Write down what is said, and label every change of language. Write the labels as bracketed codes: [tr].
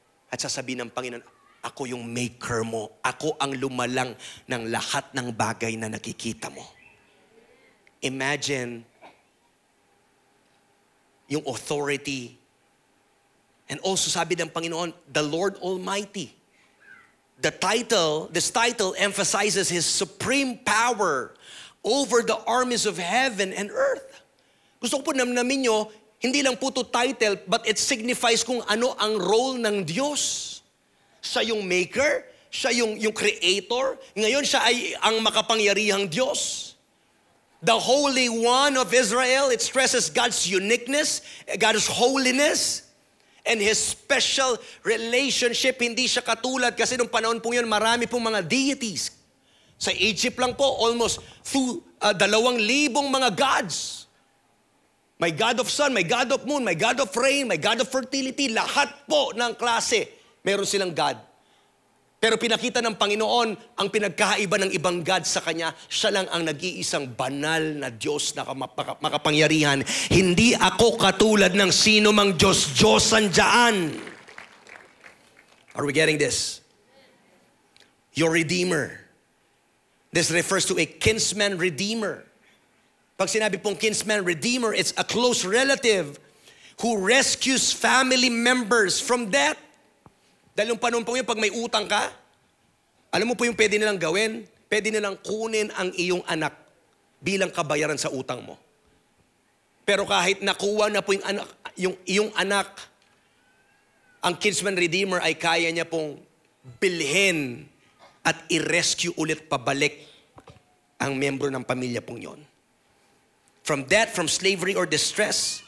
[tl] At sasabihin ng Panginoon, ako yung maker mo. Ako ang lumalang ng lahat ng bagay na nakikita mo. [en] Imagine yung authority. And also [tl] sabi ng Panginoon, [en] the Lord Almighty. This title emphasizes His supreme power over the armies of heaven and earth. [tl] Gusto ko po namnamin nyo, hindi lang po ito title, [en] but it signifies [tl] kung ano ang role ng Diyos. Siya yung maker, siya yung creator. Ngayon siya ay ang makapangyarihang Diyos. [en] The Holy One of Israel, it stresses God's uniqueness, God's holiness, and His special relationship. [tl] Hindi siya katulad kasi nung panahon po yun, marami pong mga deities. Sa Egypt lang po, almost 2,000 mga gods. [en] May God of sun, may God of moon, may God of rain, may God of fertility. [tl] Lahat po ng klase, meron silang God. Pero pinakita ng Panginoon ang pinagkaiba ng ibang God sa Kanya. Siya lang ang nag-iisang banal na Diyos na makapangyarihan. Hindi ako katulad ng sino mang Diyos-Diyosan dyan. [en] Are we getting this? Your Redeemer. This refers to a kinsman redeemer. [tl] Pag sinabi pong kinsman redeemer, [en] it's a close relative who rescues family members from death. [tl] Dahil yung panahon po yun, pag may utang ka, Alam mo po yung pwede nilang gawin? Pwede nilang kunin ang iyong anak bilang kabayaran sa utang mo. Pero kahit nakuha na po yung iyong anak, ang kinsman redeemer ay kaya niya pong bilhin at i-rescue ulit pabalik ang membro ng pamilya pong yon. [en] From death, from slavery or distress.